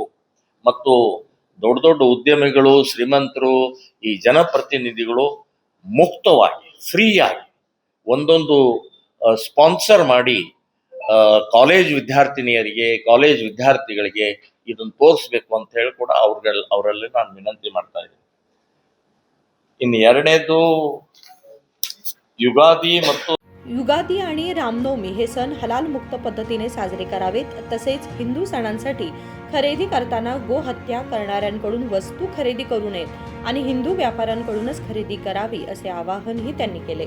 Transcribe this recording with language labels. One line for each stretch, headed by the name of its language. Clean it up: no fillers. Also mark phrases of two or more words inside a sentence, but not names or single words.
Kannada: ಮತ್ತು ದೊಡ್ಡ ದೊಡ್ಡ ಉದ್ಯಮಿಗಳು, ಶ್ರೀಮಂತರು, ಈ ಜನಪ್ರತಿನಿಧಿಗಳು ಮುಕ್ತವಾಗಿ ಫ್ರೀಯಾಗಿ ಒಂದೊಂದು ಸ್ಪಾನ್ಸರ್ ಮಾಡಿ ಕಾಲೇಜ್ ವಿದ್ಯಾರ್ಥಿನಿಯರಿಗೆ, ಕಾಲೇಜ್ ವಿದ್ಯಾರ್ಥಿಗಳಿಗೆ ಇದನ್ನು ತೋರಿಸ್ಬೇಕು ಅಂತ ಹೇಳಿ ಕೂಡ ಅವರಲ್ಲಿ ನಾನು ವಿನಂತಿ ಮಾಡ್ತಾ ಇದ್ದೀನಿ. ಇನ್ನು ಎರಡನೇದು
Marathi: युगादी आणि रामनवमी हे सण हलाल मुक्त पद्धतीने साजरे करावेत. तसेच हिंदू सणांसाठी खरेदी करताना गोहत्या करणाऱ्यांकडून वस्तू खरेदी करू नयेत आणि हिंदू व्यापाऱ्यांकडूनच खरेदी करावी असे आवाहनही त्यांनी केले.